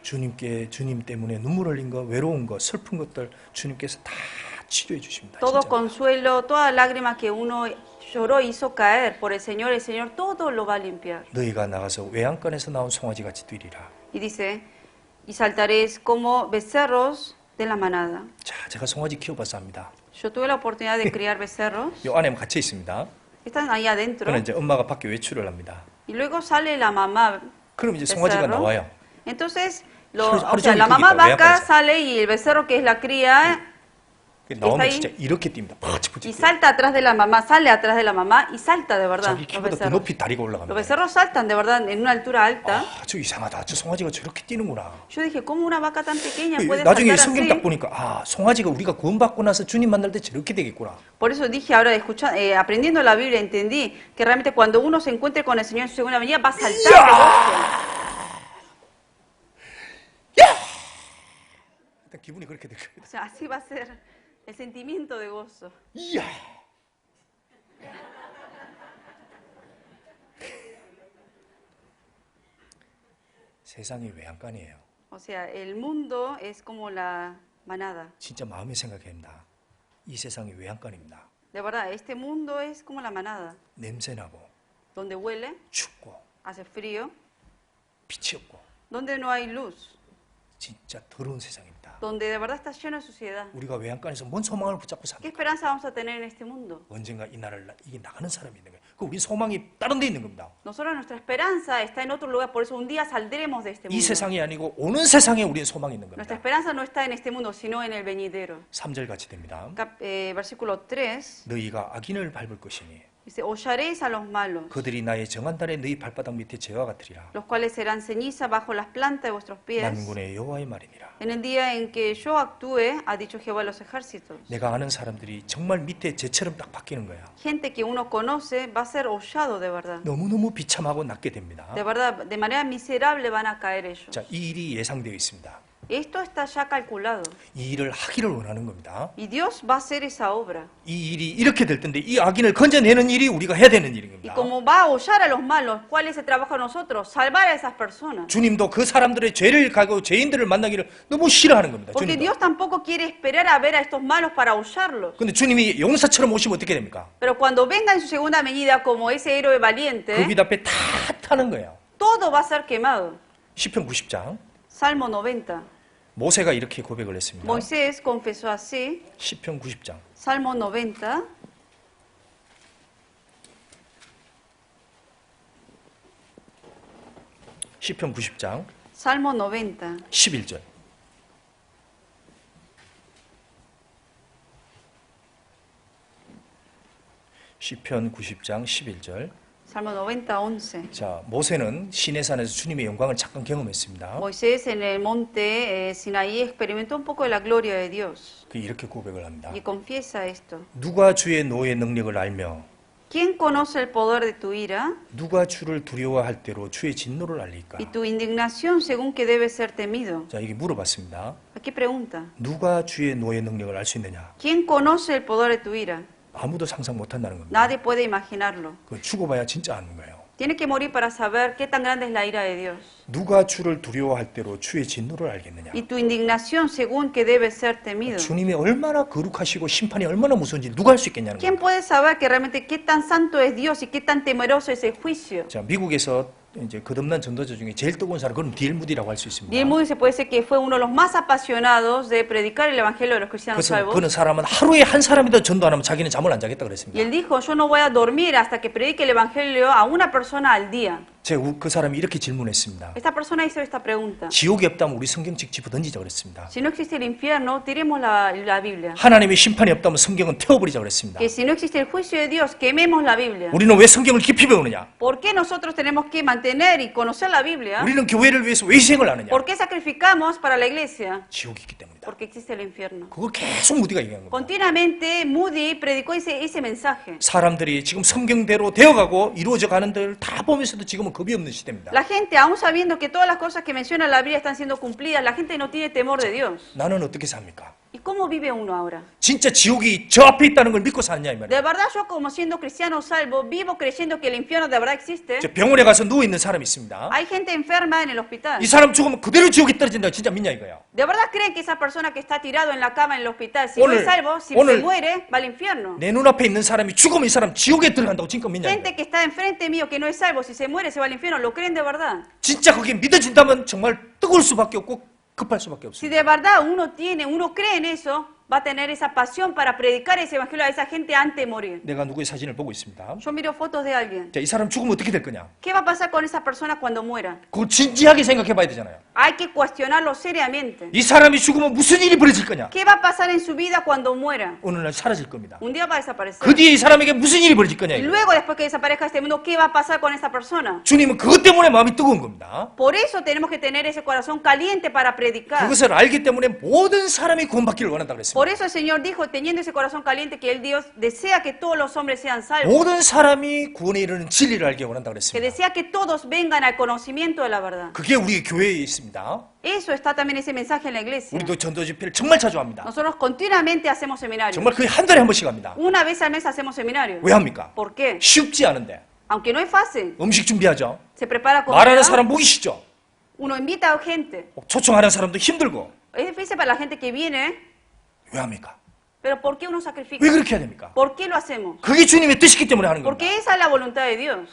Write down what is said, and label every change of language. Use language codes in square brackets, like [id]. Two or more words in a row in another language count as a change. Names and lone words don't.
[ko] 주님께 주님 때문에 눈물 흘린 거, 외로운 거, 슬픈 것들 주님께서 다 치료해 주십니다. [es] Todo [ko] 진짜. [es] consuelo, toda lágrima que uno lloró, hizo caer por el Señor todo lo va a limpiar. [ko] 너희가 나가서 외양간에서 나온 송아지 같이 뛰리라. [es] Y dice, y saltaréis como becerros de la manada. [ko] 자, 제가 송아지 키워봐서 합니다. [es] Yo tuve la oportunidad de criar becerros, [ko] 요 안에 갇혀 있습니다. [es] están ahí adentro, [ko] 그러면 이제 엄마가 밖에 외출을 합니다. [es] y luego sale la mamá [ko] 그럼 이제 송아지가 [es] becerro. [ko] 나와요. [es] Entonces, [ko] 하루 [es] o sea, [ko] 종일 [es] la [ko] 거기 [es] mamá [ko] 있다, 외양간에서. [es] vaca sale y el becerro que es la cría [ko] 나오면 [es] ahí. [ko] 진짜 이렇게 뜁니다. [es] y 팍치푸치. salta atrás de la mamá, sale atrás de la mamá y salta de verdad. [ko] 자기 [es] Los [ko] 키보다 더 [es] becerros. [ko] 높이 다리가 [es] Los [ko] 올라갑니다. [es] becerros saltan de verdad en una altura alta. [ko] 저 이상하다. 저 송아지가 저렇게 뛰는구나. [es] Yo dije, ¿cómo una vaca tan pequeña puede [ko] 나중에 [es] saltar [ko] 성경 딱 [es] así? [ko] 보니까 송아지가 우리가 구원받고 나서 주님 만날 때 저렇게 되겠구나. [es] Por eso dije ahora, aprendiendo la Biblia, entendí que realmente cuando uno se encuentre con el Señor en su segunda venida va a saltar de gozo. [ko] 일단 기분이 그렇게 될 겁니다. [es] O sea, así va a ser el sentimiento de gozo. [ko] 이야. 세상이 외양간이에요. [es] O sea, el mundo es como la manada. [ko] 진짜 마음에 생각해야 합니다. 이 세상이 외양간입니다. [es] De verdad, este mundo es como la manada, [ko] 냄새나고 [es] donde huele, [ko] 춥고 [es] hace frío, [ko] 빛이 없고 [es] donde no hay luz, [ko] 진짜 더러운 세상입니다. [es] donde de verdad está lleno de suciedad. [ko] 우리가 외양간에서 뭔 소망을 붙잡고 [es] ¿Qué [ko] 삽니까? [es] esperanza vamos a tener en este mundo? [ko] 언젠가 이 나라를 이게 나가는 사람이 있는 거예요. 그 우리 소망이 다른 데 있는 겁니다. [es] Nosotros nuestra esperanza está en otro lugar, por eso un día saldremos de este [ko] 이 [es] mundo. [ko] 세상이 아니고 오는 세상에 우리의 소망이 있는 [es] Nuestra [ko] 겁니다. [es] esperanza no está en este mundo, sino en el venidero. [ko] 3절 같이 됩니다. [es] Versículo 3 [ko] 너희가 악인을 밟을 것이니 [es] dice, hollaréis a los malos, [ko] 그들이 나의 정한 달에 너희 발바닥 밑에 재와 같으리라. [es] los cuales serán ceniza bajo las plantas de vuestros pies. [ko] 만군의 여호와의 말이니라. [es] En el día en que yo actúe, ha dicho Jehová de los ejércitos. [ko] 내가 아는 사람들이 정말 밑에 재처럼 딱 바뀌는 거야. [es] Gente que uno conoce va a ser hollado de verdad. [ko] 너무너무 비참하고 낮게 됩니다. [es] De verdad, de manera miserable van a caer ellos. [ko] 자, 이 일이 예상되어 있습니다. [es] Esto está ya calculado. [ko] 이 일을 하기를 원하는 겁니다. [es] Y Dios va a hacer esa obra. [ko] 이 일이 이렇게 될 텐데 이 악인을 건져내는 일이 우리가 해야 되는 일인 [es] Y [ko] 겁니다. [es] como va a hollar a los malos, ¿cuál es el trabajo de nosotros? Salvar a esas personas. [ko] 주님도 그 사람들의 죄를 가고 죄인들을 만나기를 너무 싫어하는 겁니다. [es] Porque [ko] 주님도. [es] Dios tampoco quiere esperar a ver a estos malos para hollarlos. [ko] 근데 주님이 용사처럼 오시면 어떻게 됩니까? [es] Pero cuando venga en su segunda venida como ese héroe [ko] 그 [es] valiente, [ko] 빛 앞에 다 타는 거예요. [es] todo va a ser quemado. [ko] 시편 90장 [es] Salmo 90. [ko] 모세가 이렇게 고백을 했습니다. [es] Moisés confesó así. [ko] 시편 90장 [es] Salmo 90. [ko] 시편 90장 [es] Salmo 90. [ko] 11절 시편 90장 11절 [es] Salmo 90, 11. [ko] 자, 모세는 시내산에서 주님의 영광을 잠깐 경험했습니다. [es] Moisés en el monte Sinaí experimentó un poco de la gloria de Dios [ko] 그 이렇게 고백을 합니다. [es] y confiesa esto. [ko] 누가 주의 노의 능력을 알며 [es] ¿Quién conoce el poder de tu ira [ko] 누가 주를 두려워할 대로 주의 진노를 알리까? [es] y tu indignación según que debe ser temido? [ko] 자, 이게 물어봤습니다. [es] Aquí pregunta. [ko] 누가 주의 노의 능력을 알 수 있느냐? [es] ¿Quién conoce el poder de tu ira? [ko] 아무도 상상 못 한다는 겁니다. [es] Nadie puede imaginarlo. [ko] 그 죽어봐야 진짜 아는 거예요. [es] Tiene que morir para saber qué tan grande es la ira de Dios. [ko] 누가 주를 두려워할 대로 주의 진노를 알겠느냐? [es] Y tu indignación según que debe ser temido. [ko] 주님이 얼마나 거룩하시고 심판이 얼마나 무서운지 누가 할 수 있겠냐는 [es] ¿Quién [ko] 겁니다. [es] puede saber que realmente qué tan santo es Dios y qué tan temeroso es el juicio? [ko] 자, 미국에서 이제 거듭난 전도자 중에 제일 뜨거운 사람 그건 D.L. 무디라고 할 수 있습니다. [es] D.L. Moody se puede decir que fue uno de los más apasionados de predicar el evangelio de los cristianos [ko] 그래서 [es] salvos. [ko] 그는 사람은 하루에 한 사람이더 전도 안 하면 자기는 잠을 안 자겠다 [es] Y [ko] 그랬습니다. [es] él dijo, yo no voy a dormir hasta que predique el evangelio a una persona al día. [ko] 그 사람이 이렇게 질문했습니다. [es] Esta persona hizo esta pregunta. [ko] 지옥이 없다면 우리 성경책 집어 던지자 그랬습니다. [es] Si no existe el infierno, tiremos la Biblia. [ko] 하나님의 심판이 없다면 성경은 태워버리자 그랬습니다. [es] Que si no existe el juicio de Dios, quememos la Biblia. [ko] 우리는 왜 성경을 깊이 배우느냐? [es] ¿Por qué nosotros tenemos que mantener y conocer la Biblia? [ko] 우리는 교회를 위해서 왜 희생을 하느냐? [es] ¿Por qué sacrificamos para la iglesia? [ko] 지옥이 있기 때문이다. [es] Porque existe el infierno. [ko] 그걸 계속 무디가 얘기한 겁니다. [es] Continuamente Moody predicó ese mensaje. [ko] 사람들이 지금 성경대로 되어가고 이루어져 가는 데를 다 보면서도 지금은 겁이 없는 시대입니다. [es] La gente, aún sabiendo que todas las cosas que menciona la Biblia están siendo cumplidas, la gente no tiene temor de Dios. [ko] 나는 어떻게 삽니까? [es] ¿Y cómo vive uno ahora? [ko] 진짜 지옥이 저 앞에 있다는 걸 믿고 사느냐 이 말이에요. [es] De verdad, yo como siendo cristiano salvo, vivo creyendo que el infierno de verdad existe. [ko] 저 병원에 가서 누워 있는 사람이 있습니다. [es] Hay gente enferma en el hospital. [ko] 이 사람 죽으면 그대로 지옥에 떨어진다. 진짜 믿냐 이거야. [es] ¿De verdad creen que esa persona que está tirado en la cama en el hospital, si no [ko] 오늘- [es] es salvo, si [ko] 오늘- [es] se muere, va al infierno? [ko] 내 눈앞에 있는 사람이 죽으면 이 사람 지옥에 들어간다고 진짜 믿냐 [es] Gente [ko] 이거야. [es] que está enfrente mío que no es salvo, si se muere, se va al infierno, ¿lo creen de verdad? [ko] 진짜 그게 믿어진다면 정말 뜨거울 수밖에 없고 급할 수밖에 [es] Si [ko] 없습니다. [es] de verdad uno cree en eso, va a tener esa pasión para predicar ese evangelio a esa gente antes de morir. [ko] 내가 누구의 사진을 보고 있습니다. [es] Yo miro fotos de alguien. [ko] 자, 이 사람 죽으면 어떻게 될 거냐? [es] ¿Qué va a pasar con esa persona cuando muera? [ko] 그걸 진지하게 생각해 봐야 되잖아요. [es] Hay que cuestionarlo seriamente. [ko] 이 사람이 죽으면 무슨 일이 벌어질 거냐? [es] ¿Qué va a pasar en su vida cuando muera? [ko] 어느 날 사라질 겁니다. [es] Un día va a desaparecer. [ko] 그 뒤에 이 사람에게 무슨 일이 벌어질 거냐? [es] Y [ko] 이거예요. [es] luego, después que desaparezca este mundo, ¿qué va a pasar con esa persona? [ko] 주님은 그것 때문에 마음이 뜨거운 겁니다. [es] Por eso tenemos que tener ese corazón caliente para predicar. [ko] 그것을 알기 때문에 모든 사람이 구원받기를 원한다고 그랬습니다. [es] Por eso el Señor dijo, teniendo ese corazón caliente, que el Dios desea que todos los hombres sean salvos. [ko] 모든 사람이 구원에 이르는 진리를 알게 원한다고 [es] Que [ko] 그랬습니다. [es] desea que todos vengan al conocimiento de la verdad. [ko] 그게 우리 교회에 있습니다. [es] Eso está también ese mensaje en la iglesia. [ko] 우리도 전도 집회를 정말 자주 합니다. [es] Nosotros continuamente hacemos seminarios. [ko] 정말 거의 한 달에 한 번씩 합니다. [es] Una vez al mes hacemos seminarios. [ko] 왜 합니까? [es] ¿Por qué? [ko] 쉽지 않은데. [es] Aunque no es fácil. [ko] 음식 준비하죠. [es] Se prepara [ko] 말하는 [es] comida. [ko] 사람 보기 싫죠. [es] Uno invita a gente. [ko] 초청하는 사람도 힘들고. [es] Es difícil para la gente que viene. [ko] 왜 합니까? [es] Pero ¿por qué uno sacrifica? [ko] 왜 그렇게 해야 됩니까? [es] ¿Por qué lo hacemos? [ko] 그게 주님의 뜻이기 때문에 하는 겁니다. [es] Porque esa es la voluntad de Dios.